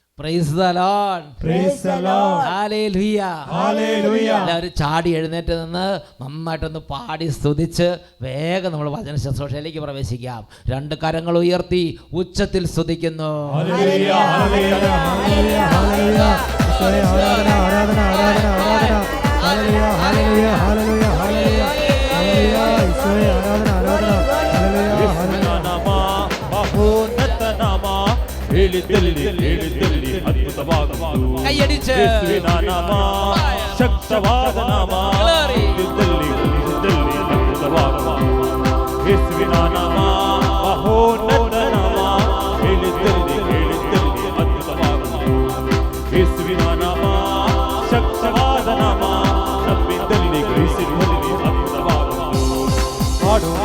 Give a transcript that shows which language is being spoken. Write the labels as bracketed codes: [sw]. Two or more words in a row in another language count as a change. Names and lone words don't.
[en] Praise the Lord. Praise the Lord. [ml] ഹല്ലേലൂയ. Hallelujah. എല്ലാവരും ചാടി എഴുന്നേറ്റ് നിന്ന് നന്നായിട്ടൊന്ന് പാടി സ്തുതിച്ച് വേഗം നമ്മൾ വചന ശുശ്രൂഷയിലേക്ക് പ്രവേശിക്കാം. രണ്ട് കരങ്ങൾ ഉയർത്തി ഉച്ചത്തിൽ സ്തുതിക്കുന്നു. [en] Hallelujah. Hallelujah. Hallelujah. Hallelujah. [ml] ഈശോയെ ആരാധന ആരാധന ആരാധന ആരാധന. [en] Hallelujah. Hallelujah. Hallelujah. Hallelujah. [ml] Hallelujah. ഈശോയെ ആരാധന ആരാധന. [en] Hallelujah. Hallelujah. [ml] കൈയടിച്ച് [kn] ಶಕ್ತವಾದ ನಾಮ ಯೇಸುವಿನ ನಾಮ ಮಹೋನ್ನತ ನಾಮ ಹೇಳಿದ್ದಲ್ಲಿ ಅದ್ಭುತವಾದ ಯೇಸುವಿನ ನಾಮ ಶಕ್ತವಾದ ನಾಮ ನಂಬಿದ್ದಲ್ಲಿ ಗ್ರಹಿಸಿರುವಲ್ಲಿ ಅದ್ಭುತವಾದ ಹಾಡೋಣ